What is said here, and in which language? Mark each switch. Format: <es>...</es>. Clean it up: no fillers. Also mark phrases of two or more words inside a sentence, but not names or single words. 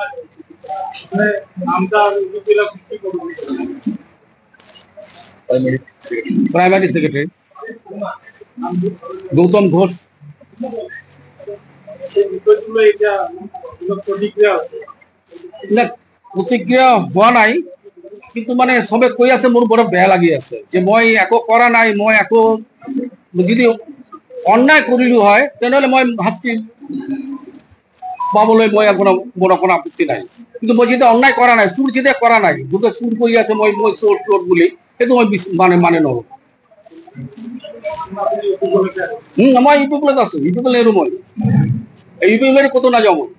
<as>প্রাইমারি সেক্রেটারি গৌতম ঘোষ। না, প্রতিক্রিয়া হওয়া নাই, কিন্তু মানে সবে কৈ আছে মোৰ বড় বেয়া লাগি আছে যে মই একো কৰা নাই, মই একো যদি অন্যায় কৰিলো হয় তেনেহলে মই শাস্তি পাবলৈ মই কোনো আপত্তি নাই। কিন্তু মই যেতিয়া অন্যায় কৰা নাই, চুৰ যেতিয়া কৰা নাই, যোনে চুৰ কৰি আছে মই চোৰ বুলি, সেইটো মই মানে নহব। মই ইউপি বলে আছো, ইউপি বলে এৰো মই, ইউপি বলে কতো না যাও মই।</as>